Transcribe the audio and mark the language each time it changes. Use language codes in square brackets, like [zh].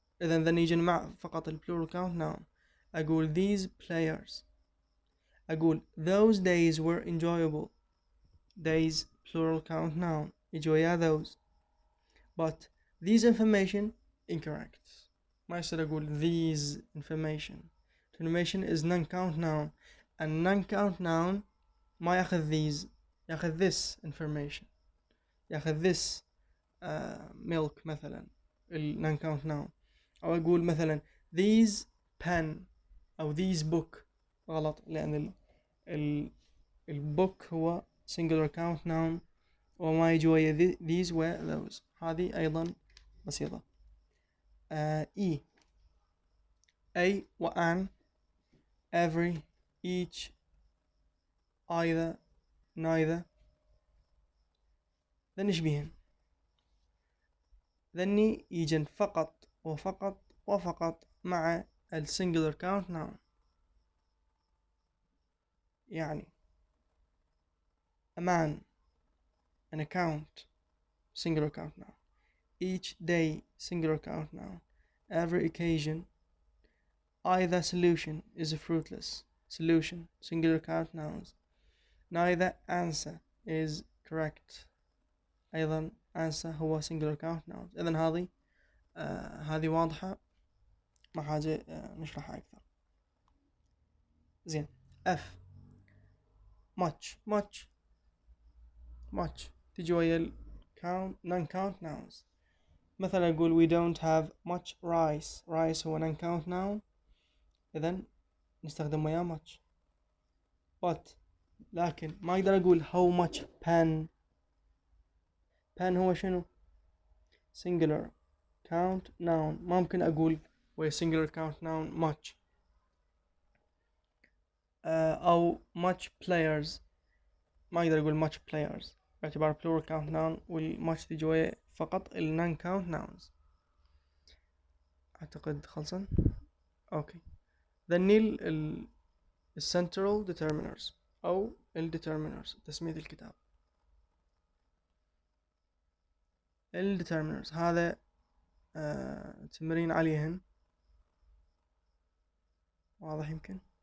[ar] إذا نيجي مع فقط ال plural count noun. أقول [en] these players. أقول those days were enjoyable. days plural count noun [ar] يجي ويا [en] those. but these information incorrect. [ar] ما يصير أقول these information. [en] information is non count noun and non count noun [ar] ما ياخذ [en] these ياخذ this information ياخذ this milk [ar] مثلا [en] ال non count noun. [ar] أو أقول مثلا these pen أو these book غلط لأن ال book هو singular count noun وما يجي ويا these و those. هذه أيضا بسيطة. [en] E a و an every each either neither [ar] ذن يشبهن. ذني يجن فقط وفقط مع ال singular count noun. يعني [en] a man an account singular count noun. each day singular count noun. every occasion. either solution is fruitless. solution singular count nouns. neither answer is correct. [ar] أيضا [en] answer هو singular count nouns. [ar] إذن هذه واضحة ما حاجة نشرحها أكثر. زين. [en] F much تجي ويا ال count non count nouns. مثلا أقول we don't have much rice. rice هو non count noun [ar] إذن نستخدم وياه [en] much. [ar] but لكن ما أقدر أقول [en] how much pen. pen [ar] هو شنو؟ [en] singular count noun. [ar] ما ممكن أقول ويا singular count noun much. أو [en] much players [ar] ما أقدر أقول much players باعتبار plural count noun والmuch تجي ويا فقط ال non count nouns. أعتقد خلصن. أوكي. ذني ال central determiners أو ال determiners تسمية الكتاب. ال determiners هذا تمرين عليهن واضح يمكن.